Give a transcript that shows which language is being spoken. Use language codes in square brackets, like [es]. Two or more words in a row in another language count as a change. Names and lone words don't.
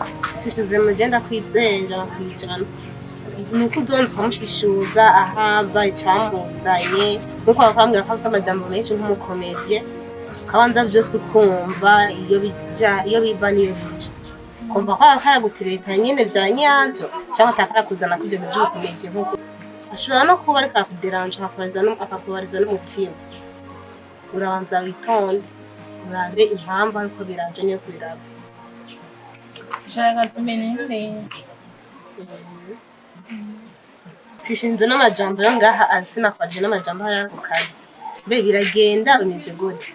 [rn] shishuze mugenda kwizera kwijana nuko uzonze ukamushishuza ahava icamuzanye nuko bakambwira ko afite amajambo menshi nk'umukomediye kabanza byose ukumva iyo biva niyo bija kumva ko akaragutereka nyine bya nyabyo cyangwa atakarakuzana kujya mu by'ubukomediye nk'uko ashobora no kuba ariko arakuderanje akakubariza n'umutima urabanza witonde urabe impamvu ariko biraje niyo kubiraba ushaka tumenye twishinze n'amajambo yo ngaha sinakwaje n'amajambo hari ku kazi mbe biragenda bimeze gute